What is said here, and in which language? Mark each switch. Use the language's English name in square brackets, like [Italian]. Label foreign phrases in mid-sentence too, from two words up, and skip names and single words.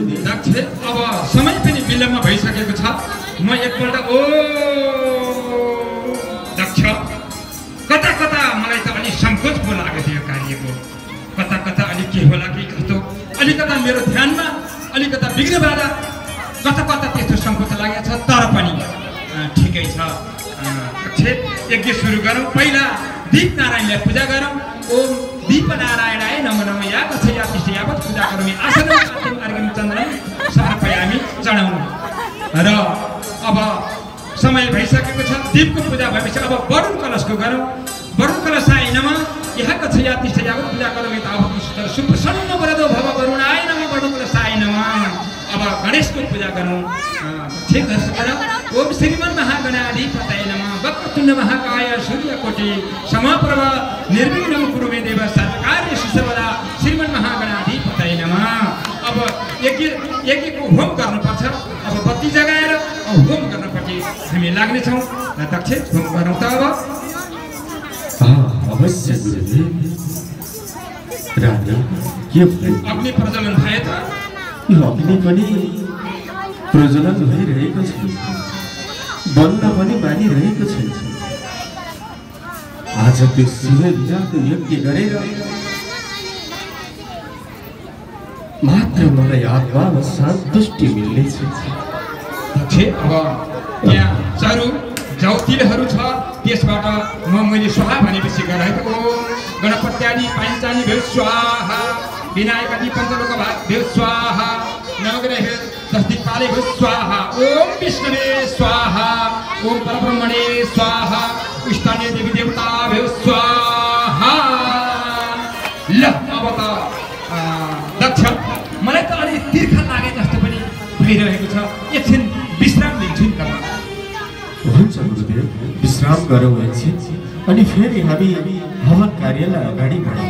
[Nepali] दक्ष अब समय पनि विलम्ब भइसकेको छ। म एकपल्ट दक्ष कता कता मलाई त अलिक सङ्कोच पो लागेको थियो कार्यको। कता कता अलिक के होला कि कस्तो, अलिकता मेरो ध्यानमा अलिकता विघ्न बाधा, कता कता त्यस्तो सङ्कोच लागेको छ। तर पनि ठिकै छ। यज्ञ सुरु गरौँ। पहिला दीप नारायणलाई पूजा गरौँ। [Sanskrit] ओम दीप नारायणाय नमो नमः या कथय या तिष्ठ यावत् पूजा करोमि आसनं अर्घ्यं अर्घ्यं चन्द्रं समर्पयामि चढाउनु। [Nepali] र अब समय भइसकेको छ। दीपको पूजा भएपछि अब वरुण कलशको गरौँ। [Sanskrit] वरुण कलशाय नमः या कथय या तिष्ठ यावत् पूजा करोमि तावत् सुप्रसन्न वरदो भव वरुणाय नमः वरुण कलशाय नमः। [Nepali] अब गणेशको पूजा गरौँ। ठिक दर्शकहरू, [Sanskrit] ओम श्रीमन् महागणाधिपतये नमः वक्रतुण्ड महाकाय सूर्यकोटि समप्रभ निर्विघ्नं कुरु मे देव सर्वकार्येषु सर्वदा श्रीमन् महागणाधिपतये नमः। [Nepali] अब यज्ञको होम गर्नुपर्छ। अब बत्ती जगाएर होम गर्नपट्टि हामी लाग्नेछौँ। दक्ष घुम गरौँ त अब अवश्य गुरुदेव। रानी के भयो? अग्नि प्रज्वलन भए त यो अग्नि पनि प्रज्वलन भइरहेको छ, बल्न पनि मानिरहेको छ। आज त्यो शिव विराटको यज्ञ गरेर मात्र मलाई आत्मामा सन्तुष्टि मिल्नेछ। दक्ष अब यहाँ चारु जौतिलहरू छ, त्यसबाट मैले स्वाहा भनेपछि गराएको [Sanskrit] गणपत्यादि पाञ्चानी भेव स्वाहा, विनायकादि पञ्चलोक भेव स्वाहा, नवग्रह दशदिक्पाले भेव स्वाहा, ओम विष्णुवे स्वाहा, ओम परब्रह्मणे स्वाहा, स्थानीय देवी देवता भेव स्वाहा। [Nepali] ल अब त दक्ष मलाई त अलि तिर्खा लागे जस्तो पनि भइरहेको छ, एकछिन विश्राम लिन्छु नि त। हुन्छ गुरुदेव, विश्राम गरौँ एकछिन, अनि फेरि हामी हवन कार्यलाई अगाडि बढाउँ।